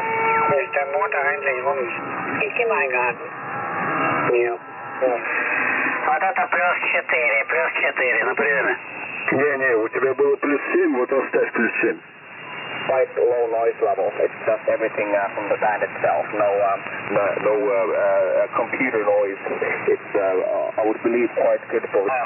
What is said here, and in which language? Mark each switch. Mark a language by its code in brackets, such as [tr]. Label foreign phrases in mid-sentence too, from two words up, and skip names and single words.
[de] Ist der Motor eigentlich rum? Ist im Eingarten. Ja. [ru] Вот это +4, например. Не, у тебя было +7, вот оставь +7. [en] Quite low noise level. It's just everything from the band itself. No computer noise. It's I would believe quite good for.